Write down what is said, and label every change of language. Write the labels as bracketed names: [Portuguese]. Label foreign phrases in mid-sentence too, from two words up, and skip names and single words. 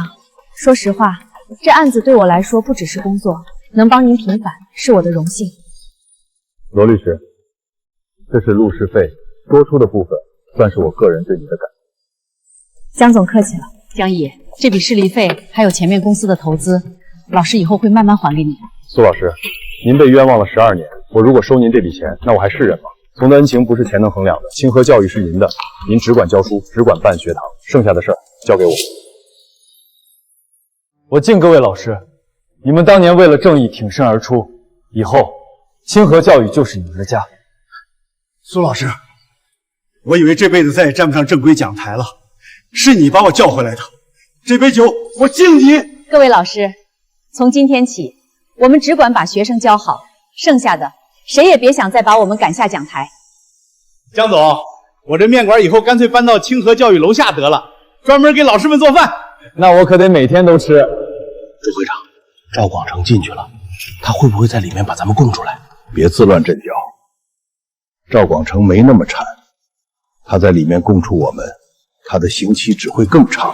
[Chinese] 說實話，這案子對我來說不只是工作，能幫您平反是我的榮幸。羅律師，這是錄視費，多出的部分算是我個人對你的感謝。江總客氣了。江毅，這筆視力費還有前面公司的投資，老師以後會慢慢還給你的。蘇老師，您被冤枉了12年，我如果收您這筆錢，那我還是人嗎？從的恩情不是錢能衡量的，清河教育是您的，您只管教書，只管辦學堂，剩下的事兒交給我。我敬各位老師，你們當年為了正義挺身而出，以後清河教育就是你們的家。蘇老師，我以為這輩子再也站不上正規講台了，是你把我叫回來的，這杯酒我敬你。各位老師，從今天起，我們只管把學生教好，剩下的誰也別想再把我們趕下講台。江總，我這麵館以後乾脆搬到清河教育樓下得了，專門給老師們做飯。那我可得每天都吃。周會長，趙廣成進去了，他會不會在裡面把咱們供出來？別自亂陣腳，趙廣成沒那麼慘，他在裡面供出我們，他的刑期只會更長。